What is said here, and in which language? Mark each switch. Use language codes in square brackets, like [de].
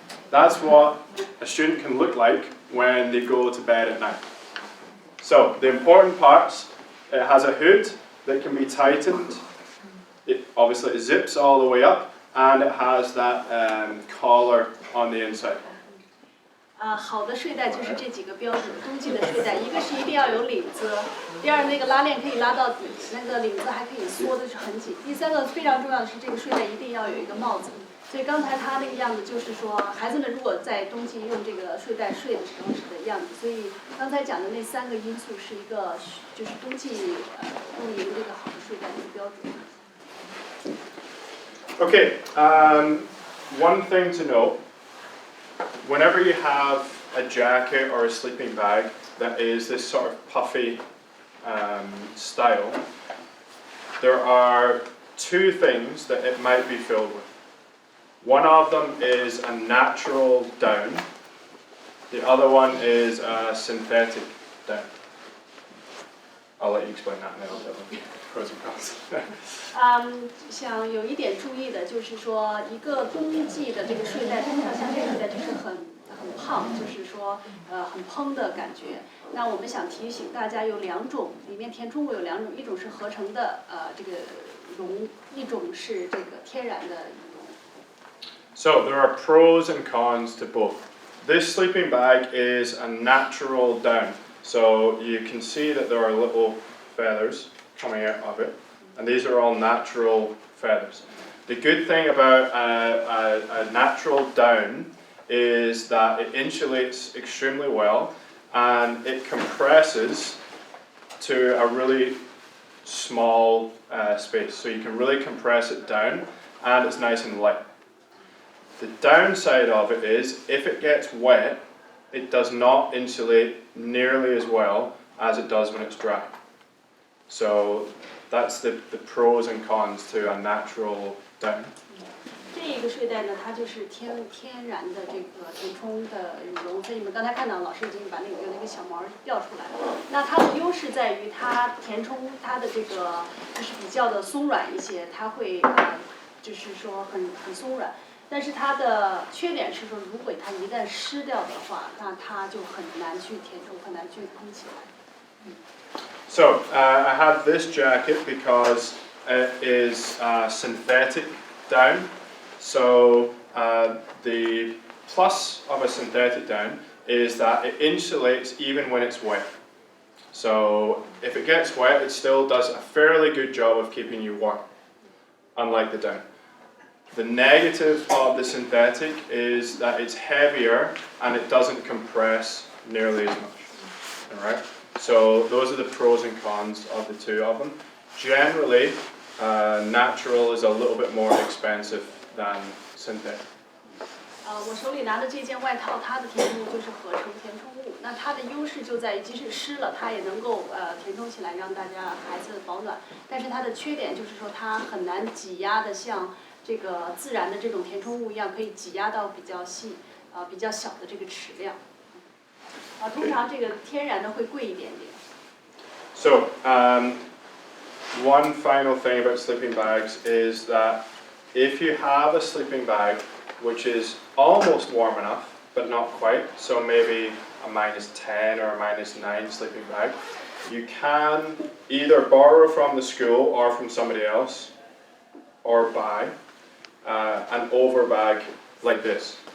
[en] That's what a student can look like when they go to bed at night. So the important parts, it has a hood that can be tightened. It obviously zips all the way up, and it has that collar on the inside. [zh] 好的睡袋就是这几个标准。冬季的睡袋，一个是一定要有领子，第二那个拉链可以拉到底，那个领子还可以缩的是很紧。第三个非常重要的是这个睡袋一定要有一个帽子。所以刚才他那个样子就是说，孩子们如果在冬季用这个睡袋睡的时候是的样子。所以刚才讲的那3个因素是一个就是冬季露营这个好的睡袋的一个标准。 [en] Okay, one thing to note, whenever you have a jacket or a sleeping bag that is this sort of puffy style, there are 2 things that it might be filled with. One of them is a natural down, the other one is a synthetic down. I'll let you explain that and then I'll tell them pros and cons. [zh] 想有一点注意的就是说，一个冬季的这个睡袋，通常像这个睡袋就是很胖，就是说很蓬的感觉。那我们想提醒大家有2种，里面填充物有2种，一种是合成的这个绒，一种是这个天然的羽绒。 [en] So there are pros and cons to both. This sleeping bag is a natural down. So you can see that there are little feathers coming out of it, and these are all natural feathers. The good thing about a natural down is that it insulates extremely well, and it compresses to a really small space. So you can really compress it down, and it's nice and light. The downside of it is, if it gets wet, it does not insulate nearly as well as it does when it's dry. So that's the pros and cons to a natural down. [zh] 这一个睡袋呢，它就是天然的这个填充的羽绒，所以你们刚才看到老师已经把有那个小毛调出来了。那它的优势在于它填充它的这个就是比较的松软一些，它会就是说很松软。但是它的缺点是说，如果它一旦湿掉的话，那它就很难去填充，很难去蓬起来。 [en] So I have this jacket because it is synthetic down. So the plus of a synthetic down is that it insulates even when it's wet. So if it gets wet, it still does a fairly good job of keeping you warm, unlike the down. The negative of the synthetic is that it's heavier and it doesn't compress nearly as much. All right. So those are the pros and cons of the two of them. Generally, natural is a little bit more expensive than synthetic. [zh] 我手里拿的这件外套，它的填充物就是合成填充物。那它的优势就在于，即使湿了，它也能够填充起来，让大家孩子保暖。但是它的缺点就是说，它很难挤压的像这个自然的这种填充物一样，可以挤压到比较细、比较小的这个齿量。通常这个天然的会贵一点点。 [en] So, one final thing about sleeping bags is that if you have a sleeping bag which is almost warm enough, but not quite, so maybe a -10 or a -9 sleeping bag, you can either borrow from the school or from somebody else, or buy an overbag like this.